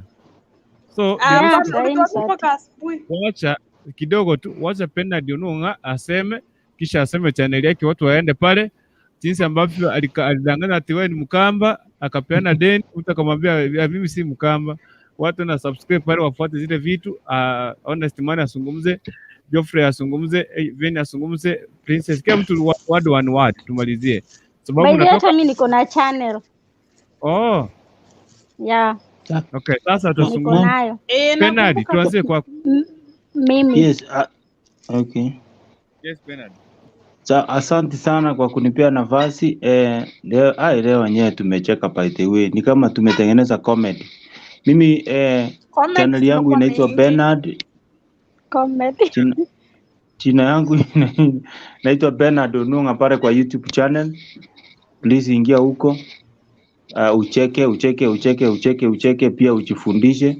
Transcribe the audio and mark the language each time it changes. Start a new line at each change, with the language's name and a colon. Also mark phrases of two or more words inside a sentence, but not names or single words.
Swahili: So wacha kidogo tu, wacha Bernard Onunga aseme, kisha aseme channel yake, watu waende pale, jinsi ambavyo alidanganya ati wewe ni Mkamba, akapeana deni, utakamwambia mimi si Mkamba. Watu na subscribe pale, wafuate zile vitu. Honest man asungumze, Geoffrey asungumze, Veni asungumze, Princess, kila mtu word tumalizie, sababu hata mimi niko na channel.
English: Oh yeah.
Swahili: Okay, sasa tutazungumza. Bernard, tuanze kwa mimi.
English: Yes, okay. Yes, Bernard.
Swahili: Asante sana kwa kunipea nafasi. Leo wenyewe tumecheka
English: by the way.
Swahili: Ni kama tumetengeneza comedy. Mimi channel yangu inaitwa Bernard. Comedy. Jina yangu inaitwa Bernard Onunga pale kwa YouTube channel. Please ingia huko. Ucheke pia ujifundishe.